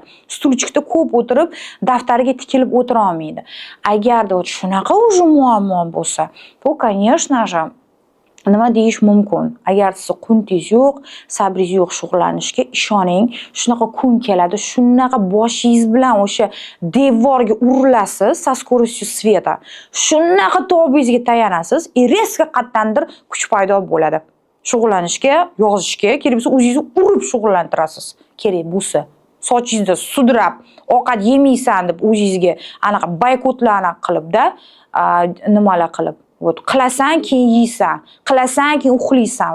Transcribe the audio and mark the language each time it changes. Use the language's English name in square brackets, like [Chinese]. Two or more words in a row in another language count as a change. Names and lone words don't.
[Uzbek] Stulchikda ko'p o'tirib, daftariga tikilib o'tira olmaydi. Agarda shunaqa o'zi muammo bo'lsa, bu, [Russian] конечно же, [Uzbek] nima deyish mumkin? Agar siz quntingiz yo'q, sabringiz yo'q shug'ullanishga, ishoning, shunaqa kun keladi, shunaqa boshingiz bilan o'sha devorga urilasiz, [Russian] со скоростью света. [Uzbek] Shunaqa tobingizga tayanasiz, резко qayerdandir kuch paydo bo'ladi. Shug'ullanishga, yozishga, kerak bo'lsa o'zingizni urib shug'ullantirasiz. Kerak bo'lsa, sochingizni sudrab, ovqat yemaysan deb o'zingizga anaqa boykotlarni qilibda, nimalar qilib qilasan keyin yeysan, qilasan keyin uxlaysan.